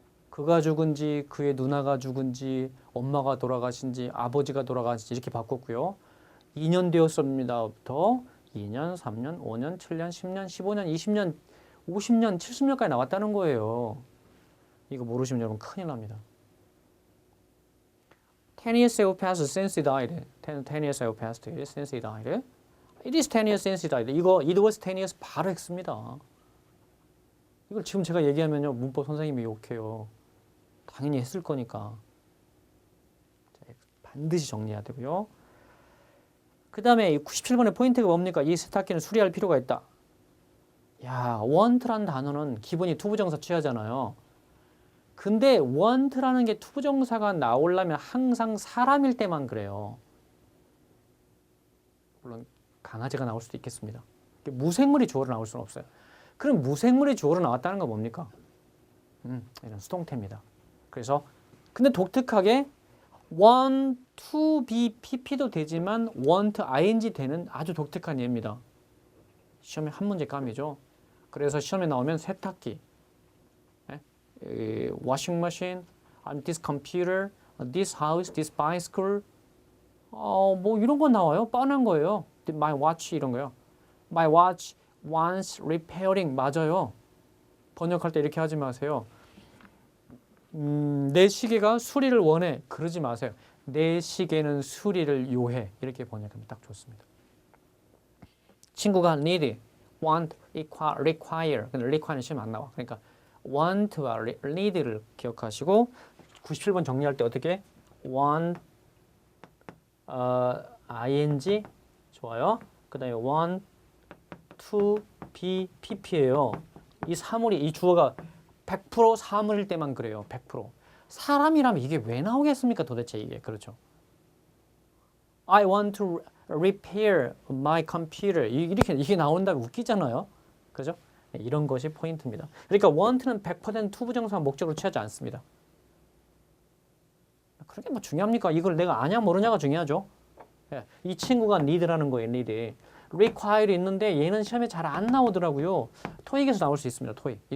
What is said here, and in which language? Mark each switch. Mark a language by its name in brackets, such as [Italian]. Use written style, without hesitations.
[Korean] 그가 죽은지, 그의 누나가 죽은지, 엄마가 돌아가신지, 아버지가 돌아가신지 이렇게 바꿨고요. 2년 되었습니다부터 2년, 3년, 5년, 7년, 10년, 15년, 20년, 50년, 70년까지 나왔다는 거예요. 이거 모르시면 여러분 큰일 납니다. [English] 10 years have passed since he died. 10 years have passed since he died. It is 10 years since he died. [Korean] 이거 [English] it was 10 years [Korean] 바로 했습니다. 이걸 지금 제가 얘기하면요. 문법 선생님이 욕해요. 당연히 했을 거니까. 반드시 정리해야 되고요. 그 다음에 97번의 포인트가 뭡니까? 이 세탁기는 수리할 필요가 있다. 야, want라는 단어는 기본이 투부정사 취하잖아요. 근데 want라는 게 투부정사가 나오려면 항상 사람일 때만 그래요. 물론 강아지가 나올 수도 있겠습니다. 무생물이 주어로 나올 수는 없어요. 그럼 무생물이 주어로 나왔다는 건 뭡니까? 이런 수동태입니다. 그래서 근데 독특하게 want to be pp도 되지만 want ing 되는 아주 독특한 예입니다. 시험에 한 문제 감이죠. 그래서 시험에 나오면 세탁기, washing machine, this computer, this house, this bicycle, 뭐 이런 거 나와요. 뻔한 거예요. My watch 이런 거요. [English] My watch wants repairing [Korean] 맞아요. 번역할 때 이렇게 하지 마세요. 내 시계가 수리를 원해. 그러지 마세요. 내 시계는 수리를 요해. 이렇게 번역하면 딱 좋습니다. 친구가 need, want, require. 근데 require는 시험 안 나와. 그러니까 want와 need를 기억하시고 97번 정리할 때 어떻게? want, ing 좋아요. 그 다음에 want to be pp예요. 이 사물이 이 주어가 100% 사물일 때만 그래요. 100%. 사람이라면 이게 왜 나오겠습니까? 도대체 이게. 그렇죠. [English] I want to repair my computer. [Korean] 이게 나온다면 웃기잖아요. 그죠? 이런 것이 포인트입니다. 그러니까 want는 100% 투부정사 목적으로 취하지 않습니다. 그게 뭐 중요합니까? 이걸 내가 아냐 모르냐가 중요하죠. 이 친구가 need라는 거예요. need. require 있는데 얘는 시험에 잘 안 나오더라고요. 토익에서 나올 수 있습니다. 토익.